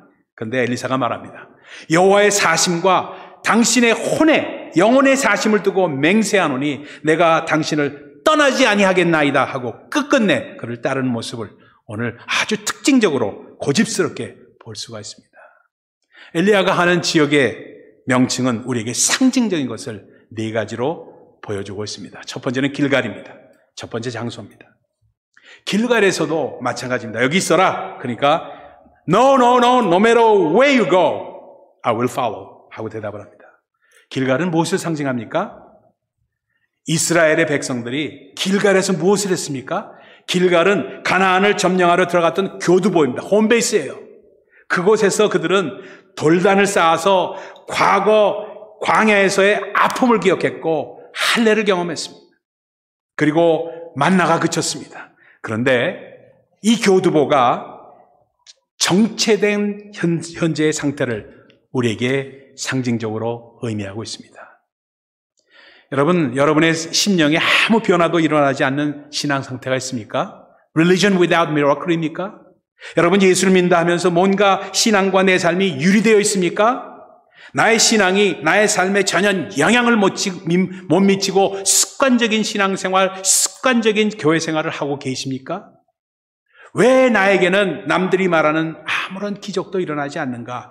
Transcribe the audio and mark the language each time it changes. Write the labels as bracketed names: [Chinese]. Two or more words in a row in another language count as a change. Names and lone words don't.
[Korean] 그런데 엘리사가 말합니다. 여호와의 사심과 당신의 혼에 영혼의 사심을 두고 맹세하노니 내가 당신을 떠나지 아니하겠나이다 하고 끝끝내 그를 따르는 모습을 오늘 아주 특징적으로 고집스럽게 볼 수가 있습니다. 엘리야가 하는 지역의 명칭은 우리에게 상징적인 것을 네 가지로 보여주고 있습니다. 첫 번째는 길갈입니다. 첫 번째 장소입니다. 길갈에서도 마찬가지입니다. 여기 있어라. 그러니까 [English] No matter where you go, I will follow [Korean] 하고 대답을 합니다. 길갈은 무엇을 상징합니까? 이스라엘의 백성들이 길갈에서 무엇을 했습니까? 길갈은 가나안을 점령하러 들어갔던 교두보입니다. 홈베이스예요. 그곳에서 그들은 돌단을 쌓아서 과거 광야에서의 아픔을 기억했고 할례를 경험했습니다. 그리고 만나가 그쳤습니다. 그런데 이 교두보가 정체된 현재의 상태를 우리에게 상징적으로 의미하고 있습니다. 여러분, 여러분의 심령에 아무 변화도 일어나지 않는 신앙 상태가 있습니까? [English] Religion without miracle입니까? [Korean] 여러분, 예수를 믿는다 하면서 뭔가 신앙과 내 삶이 유리되어 있습니까? 나의 신앙이 나의 삶에 전혀 영향을 못 미치고 습관적인 신앙생활, 습관적인 교회 생활을 하고 계십니까? 왜 나에게는 남들이 말하는 아무런 기적도 일어나지 않는가?